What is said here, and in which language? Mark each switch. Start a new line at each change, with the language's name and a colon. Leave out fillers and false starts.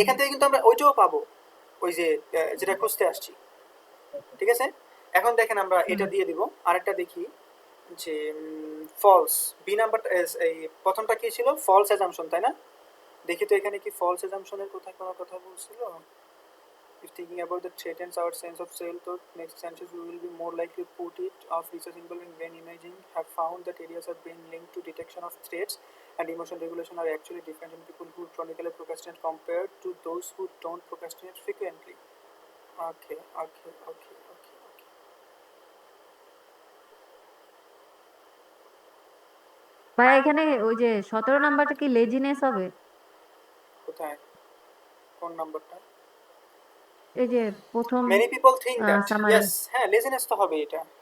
Bangla: এখান থেকে কিন্তু আমরা ওইটাও পাবো, ওই যে যেটা খুঁজতে আসছি, ঠিক আছে? এখন দেখেন আমরা হুম এটা দিয়ে দিব। আরেকটা দেখি যে ফলস, বি নাম্বার, এই প্রথমটা কি ছিল? ফলস অ্যাজাম্পশন, তাই না? দেখি তো এখানে কি ফলস অ্যাজাম্পশনের কোথায় কোনো কথা বলছিল?
English: If thinking about the threatens our sense of self or makes sense, we will be more likely to put it off. Research involving brain imaging have found that areas of brain linked to detection of threats and emotion regulation are actually different in people who chronically procrastinate compared to those who don't procrastinate frequently. Okay, okay, okay, okay, okay.
Bangla: ভাই এখানে ওই যে 17 নাম্বারটা কি laziness হবে কোথায়? কোন নাম্বারটা? এই যে প্রথম
English: Many people think that.
Bangla: Summary Yes, হ্যাঁ, লেজিনেস তো হবে এটা।